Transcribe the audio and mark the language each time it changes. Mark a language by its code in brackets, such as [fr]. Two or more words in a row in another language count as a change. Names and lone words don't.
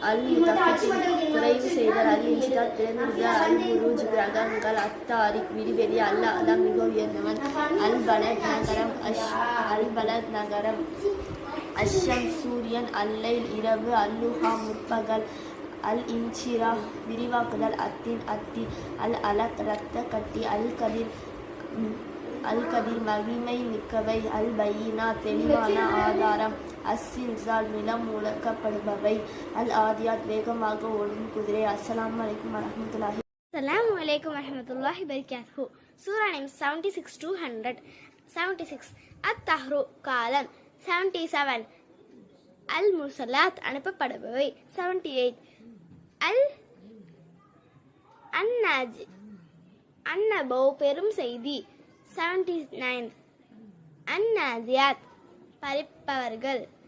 [ta] அல் முத்தஃபிஃபின் குறைவு செய்தல், அல் இன்ஷிகாக் பிளந்தல், அல் புரூஜ் கிரகங்கள், அத்தாரிக் விடிவெளி, அல் அலா மிக உயர்ந்தவன், அல் பலத் நகரம், அல் பலத் நகரம், அஷ்ஷம் சூரியன், அல்லைல் இரவு, அல்லுஹா முற்பகல், அல் இன்ஷிரா விரிவாக்குதல், அத்தின் அத்தி, அல் அலக் இரத்த கட்டி, அல் கதிர் மகிமை மிக்கவை, அல் பையினா தெளிவான ஆதாரம், அஸ்ஸில்சால் நிலம் முழக்கப்படுபவை, அல் ஆதியாத் வேகமாக ஓடும் குதிரை. [ar] السلام عليكم ورحمة الله. السلام عليكم ورحمة الله وبركاته. [en] Surah names 76 to 100. 76. [ta] At-Tahru காலம். 77. Al-Mursalat அனுப்பப்படுபவை. 78. அன்னபோ பெரும் செய்தி. 79. அந்நாசியாத் பறிப்பவர்கள்.